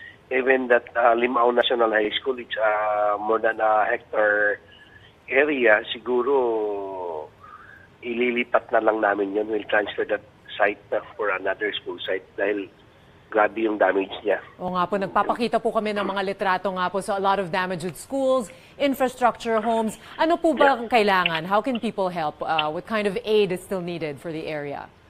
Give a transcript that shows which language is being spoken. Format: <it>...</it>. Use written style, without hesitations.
<en>Even that Limao National High School, it's more than a hectare area.</en> <tl>Siguro ililipat na lang namin yun.</tl> <en>We'll transfer that site for another school site</en> <tl>dahil grabe yung damage niya. O nga po, nagpapakita po kami ng mga litrato nga po.</tl> <en>So a lot of damage with schools, infrastructure, homes.</en> <tl>Ano po ba kailangan?</tl> <en>How can people help? What kind of aid is still needed for the area?</en>